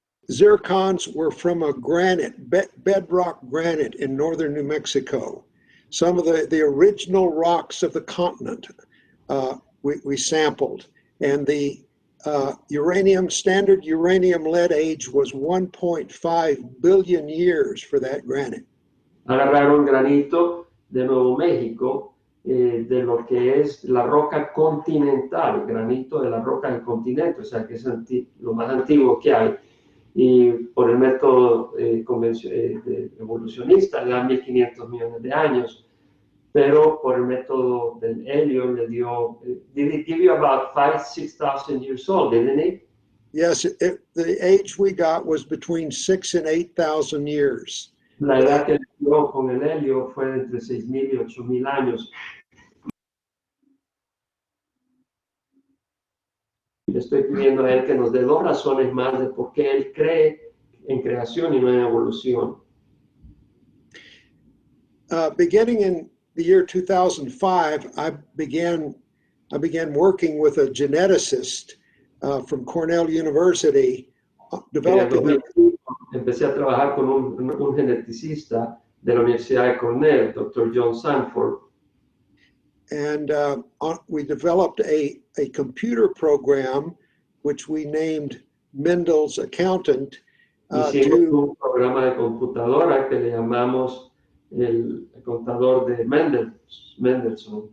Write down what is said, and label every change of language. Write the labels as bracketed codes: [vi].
[en] Zircons were from a granite, bedrock granite in northern New Mexico. Some of the original rocks of the continent we sampled. And the standard uranium lead age was 1.5 billion years for that granite. [es] Agarraron granito de Nuevo México, de lo que es la roca continental, granito de la roca del continente, o sea que es lo más antiguo que hay. Y por el método evolucionista le dan 1.500 millones de años, pero por el método del helio le dio, [en] did it give you about 6,000 years old, didn't it? Yes, the age we got was between 6,000 and 8,000 years. [es] La edad que le dio con el helio fue de entre 6,000 y 8,000 años. Le estoy pidiendo a él que nos dé 2 razones más de por qué él cree en creación y no en evolución. [en] Beginning in the year 2005, I began working with a geneticist from Cornell University, developing. [es] Empecé a trabajar con un geneticista de la Universidad de Cornell, Dr. John Sanford. [en] And we developed a computer program which we named Mendel's Accountant. [es] Hicimos un programa de computadora que le llamamos el contador de Mendelssohn.